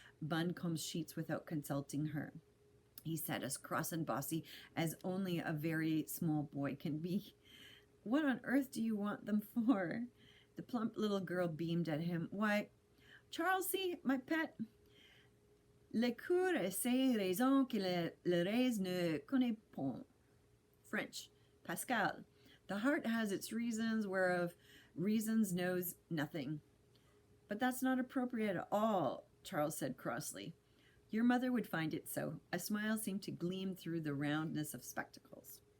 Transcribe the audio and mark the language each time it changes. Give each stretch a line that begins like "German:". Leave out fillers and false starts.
English: Buncombe's sheets without consulting her, he said, as cross and bossy as only a very small boy can be. What on earth do you want them for? The plump little girl beamed at him. Why, Charlesie, my pet,
French: le coeur a ses raisons que le reste ne connaît point.
English: French. Pascal. The heart has its reasons, whereof reasons knows nothing. But that's not appropriate at all, Charles said crossly. Your mother would find it so. A smile seemed to gleam through the roundness of spectacles.